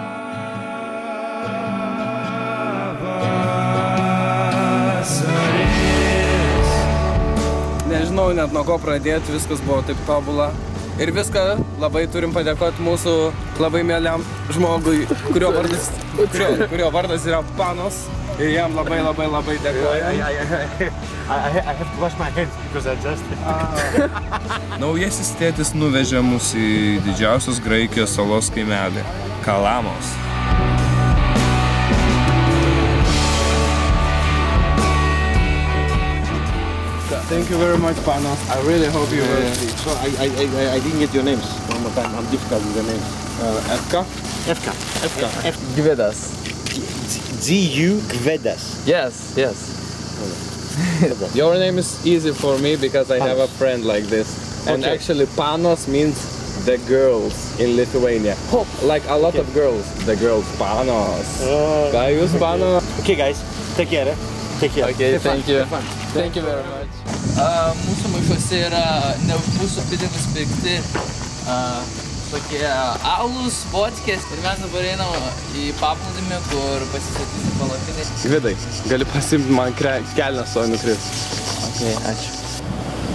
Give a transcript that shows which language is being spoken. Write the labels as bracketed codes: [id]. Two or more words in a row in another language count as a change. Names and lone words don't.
[lt] Nežinau net nuo ko pradėti, viskas buvo taip tobula. Ir viską labai turim padėkoti mūsų labai mieliam žmogui, kurio vardas yra Panos. Ir jam labai dėkoju. [en] I have to wash my hands because I just... [lt] Naujasis tėtis nuvežė mus į didžiausios Graikijos salos kaimelį – Kalamos. [en] Thank you very much, Panos. I really hope you will see. So I didn't get your names. One more time, I'm difficult with the names. Efka. Gvidas. G.U. Gvedas. Yes. Your name is easy for me because I have a friend like this. And Okay. actually Panos means the girls in Lithuania. Like a lot of girls. The girls, [lt] Panos. Ką jūs, Panos? [en] Okay, guys, take care. Take care. Okay, thank you. Thank you very much. [lt] Mūsų maišuose yra ne už mūsų pinigus pirkti tokie alus, vodkės ir mes dabar einam į paplūdimį, kur pasistatysim palapinę. Gvidai, gali pasimti man kelnes, o nukris. Okay, ačiū.